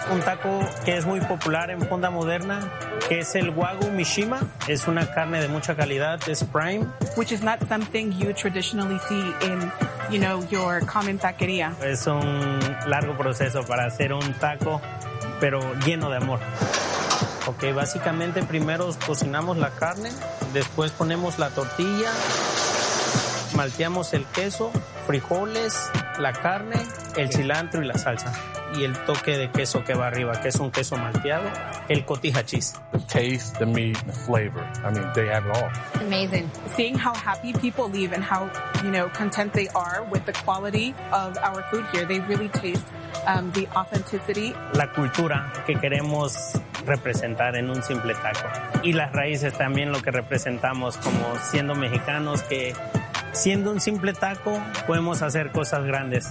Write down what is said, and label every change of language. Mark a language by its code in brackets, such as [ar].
[es] Un taco que es muy popular en Fonda Moderna, que es el Wagyu Mishima. Es una carne de mucha calidad, es prime. [en] Which is not something you traditionally see in, you know, your common taqueria. [es] Es un largo proceso para hacer un taco, pero lleno de amor. Ok, básicamente primero cocinamos la carne, después ponemos la tortilla, malteamos el queso, frijoles, la carne, el cilantro y la salsa. Y el toque de queso que va arriba, que es un queso malteado, el cotija cheese. [en] The taste, the meat, the flavor. I mean, they have it all. Amazing. Seeing how happy people leave and how, you know, content they are with the quality of our food here, they really taste the authenticity. [es] La cultura que queremos representar en un simple taco. Y las raíces también lo que representamos como siendo mexicanos que... Siendo un simple taco, podemos hacer cosas grandes.